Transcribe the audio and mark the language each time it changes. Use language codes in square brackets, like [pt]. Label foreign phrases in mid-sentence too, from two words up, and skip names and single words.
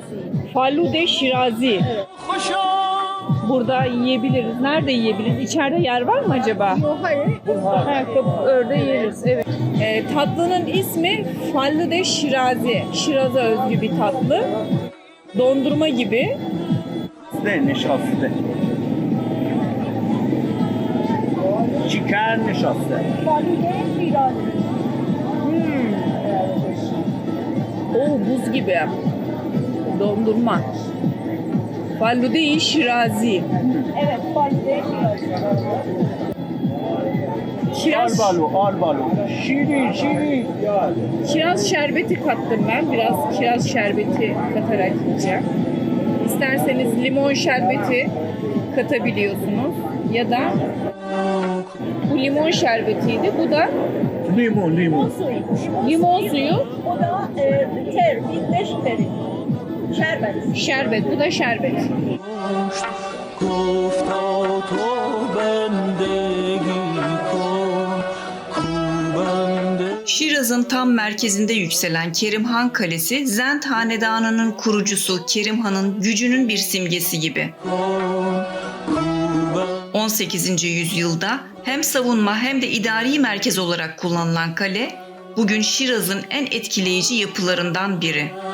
[tr] Falude Şirazi. Burada yiyebiliriz. Nerede yiyebiliriz? İçeride yer var mı acaba? Yok, hayır. Orada yeriz. Evet. Tatlının ismi Falude Şirazi. Şiraz'a özgü bir tatlı. Dondurma gibi. [fa] نشاسته چیکر نشاسته [tr] Falude Şirazi. Oo, buz gibi. Dondurma. Falude-i Şirazi. Evet, Falude Şirazi. [fa] آربالو شیرین [tr] Kiraz şerbeti kattım ben. Biraz kiraz şerbeti katarak yiyeceğim. İsterseniz limon şerbeti katabiliyorsunuz. Ya da bu limon şerbetiydi. Bu da لیمون Suyu. limon suyu, O da birleş teri. Şerbet. şerbet. Bu da şerbet. [fa] گفتا تو بندگی کن کو بنده [tr] Şiraz'ın tam merkezinde yükselen Kerimhan Kalesi, Zend Hanedanı'nın kurucusu Kerimhan'ın gücünün bir simgesi gibi. 18. yüzyılda hem savunma hem de idari merkez olarak kullanılan kale, bugün Şiraz'ın en etkileyici yapılarından biri.